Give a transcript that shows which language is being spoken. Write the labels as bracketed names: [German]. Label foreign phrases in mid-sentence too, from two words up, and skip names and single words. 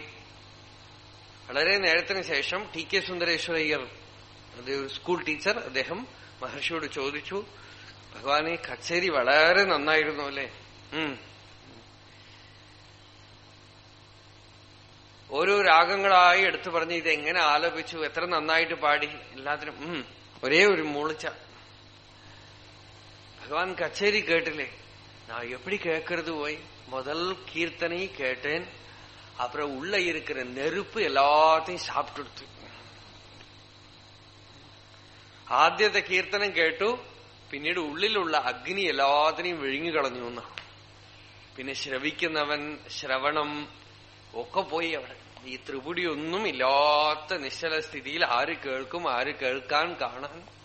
[Malayalam] വളരെ നേരത്തിന് ശേഷം ടി കെ സുന്ദരേശ്വരയ്യർ, അത് സ്കൂൾ ടീച്ചർ, അദ്ദേഹം മഹർഷിയോട് ചോദിച്ചു, ഭഗവാനെ കച്ചേരി വളരെ നന്നായിരുന്നു അല്ലേ? ഓരോ രാഗങ്ങളായി എടുത്തു പറഞ്ഞ് ഇതെങ്ങനെ ആലപിച്ചു, എത്ര നന്നായിട്ട് പാടി, എല്ലാത്തിനും ഒരേ ഒരു മൂളിച്ച. ഭഗവാൻ കച്ചേരി കേട്ടില്ലേ? [Tamil] நான் எப்படி கேட்கறது போய் முதல் கீர்த்தனை கேட்டேன், அப்புறம் உள்ள இருக்கிற நெருப்பு எல்லாத்தையும் சாப்பிட்டு. [Malayalam] ആദ്യത്തെ കീർത്തനം കേട്ടു, പിന്നീട് ഉള്ളിലുള്ള അഗ്നി എല്ലാത്തിനെയും വിഴുങ്ങിക്കളഞ്ഞു എന്നാണ്. പിന്നെ ശ്രവിക്കുന്നവൻ, ശ്രവണം ഒക്കെ പോയി. അവിടെ ഈ ത്രിപുടിയൊന്നും ഇല്ലാത്ത നിശ്ചല സ്ഥിതിയിൽ ആര് കേൾക്കും, ആര് കേൾക്കാൻ, കാണാൻ?